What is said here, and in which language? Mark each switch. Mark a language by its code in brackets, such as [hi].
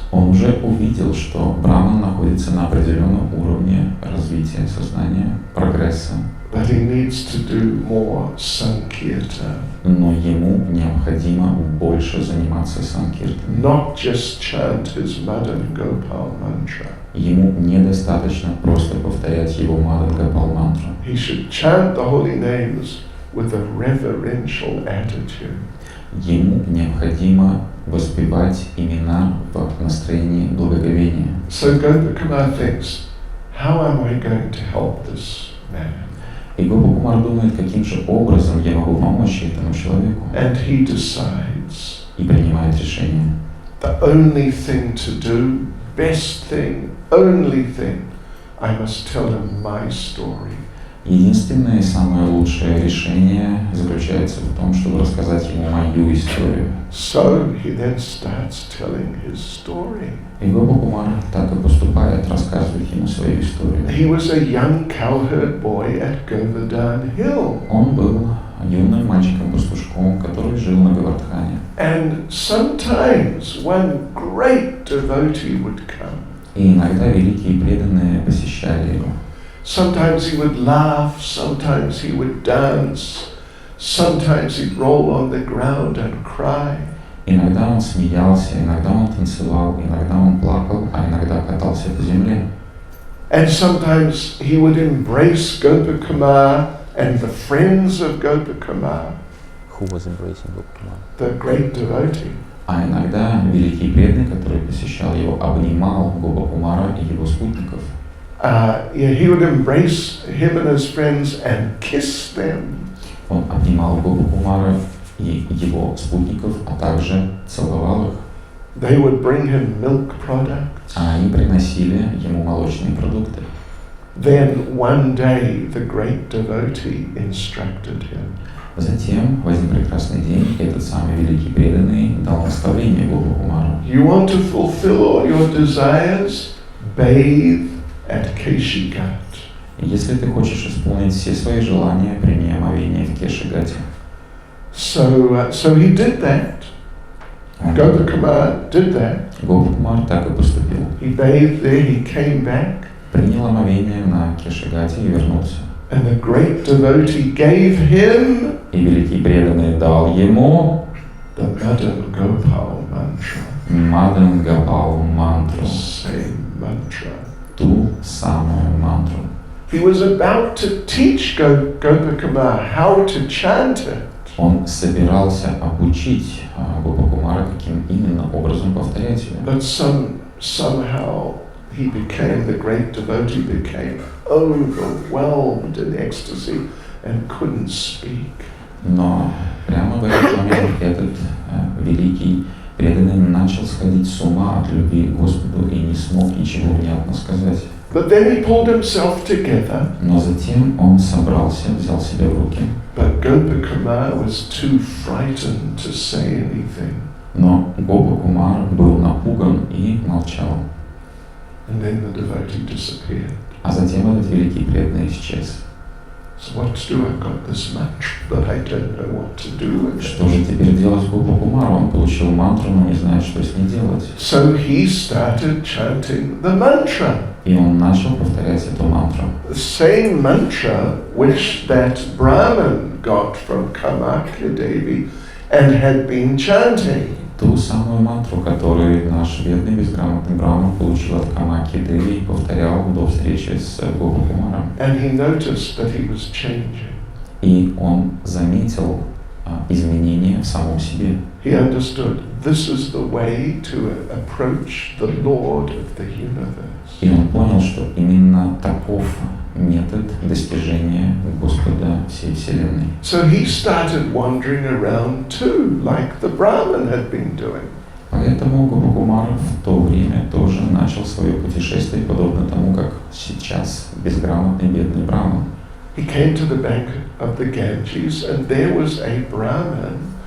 [ru] Он уже увидел, что Брахман находится на определенном уровне развития сознания, прогресса. [en] But he needs to do more sankirtan. [ru] Но ему необходимо больше заниматься санкиртаном. [en] Not just chant his Madan Gopal mantra. [ru] Ему недостаточно просто повторять его Мадан Гопал мантру. [en] He should chant the holy names with a reverential attitude. [ru] Ему необходимо воспевать имена в настроении благоговения. [en] So Gopakumar thinks, how am I going to help this man? [ru] И Гопакумар думает, каким же образом я могу помочь этому человеку. [en] And he decides, [ru] И принимает решение. [en] the only thing to do, best thing, only thing, I must tell him my story. [ru] Единственное и самое лучшее решение заключается в том, чтобы рассказать ему мою историю. [en] So he then starts telling his story. [ru] И Гопакумар так и поступает, рассказывает ему свою историю. [en] He was a young cowherd boy at Govardhan Hill. [ru] Он был юным мальчиком-пастушком, который жил на Говардхане. [en] And sometimes one great devotee would come. [ru] И иногда великие преданные посещали его. [en] Sometimes he would laugh, sometimes he would dance, sometimes he'd roll on the ground and cry. [ru] Иногда он смеялся, иногда он танцевал, иногда он плакал, а иногда катался по земле. [en] And sometimes he would embrace Gopakumar and the friends of Gopakumar, Who was embracing Gopakumar? the great devotee. [ru] А иногда великий преданный, который посещал его, обнимал Гопакумара и его спутников. [en] He would embrace him and his friends and kiss them. [ru] Он обнимал Гопакумара и его спутников, а также целовал их. [en] They would bring him milk products. [ru] А они приносили ему молочные продукты. [en] Then one day the great devotee instructed him. [ru] Затем, в один прекрасный день, этот самый великий преданный дал наставление Гопакумару. [en] You want to fulfill all your desires? Bathe at Keshighat. [ru] Если ты хочешь исполнить все свои желания, прими омовение в Кешигате. [en] So he did that. Gopakumar did that. [ru] Гопакумар так и поступил. [en] He bathed there, he came back, [ru] Принял омовение на Кешигате и вернулся. [en] and the great devotee gave him [ru] И великий преданный дал ему [en] the Madan Gopal mantra, [ru] Мадан Гопал мантру, [en] the same mantra. [ru] ту самую мантру. [en] He was about to teach Gopakumar how to chant it. [ru] Он собирался обучить Гопакумара, каким именно образом повторять ее. [en] But somehow the great devotee became overwhelmed in ecstasy and couldn't speak. [ru] Но прямо в этот момент этот великий преданный начал сходить с ума от любви к Господу и не смог ничего внятно сказать. [en] But then he pulled himself together. [ru] Но затем он собрался, взял себя в руки. [en] But Gopakumar was too frightened to say anything. [ru] Но Гопакумар был напуган и молчал. [en] And then the devotee disappeared. [ru] А затем этот великий преданный исчез. [en] So what to do? I've got this mantra, but I don't know what to do with [ru] Что [en] it. [ru] же теперь делать с Гопакумаром? Он получил мантру, но не знает, что с ней делать. [en] So he started chanting the mantra. [ru] И он начал повторять эту мантру. [en] The same mantra which that Brahman got from Kamakya Devi and had been chanting. [ru] Ту самую мантру, которую наш бедный безграмотный Брахман получил от Камаки Деви и повторял до встречи с Гопакумаром. [en] And he noticed that he was changing. [ru] И он заметил изменения в самом себе. [en] He understood this is the way to approach the Lord of the universe. [ru] И он понял, что именно таков метод достижения Господа всей Вселенной. [en] So he started wandering around too, like the Brahman had been doing. [ru] Поэтому Гопакумар в то время тоже начал свое путешествие, подобно тому, как сейчас безграмотный бедный Брахман. [en] He came to the bank of the Ganges, and there was a Brahman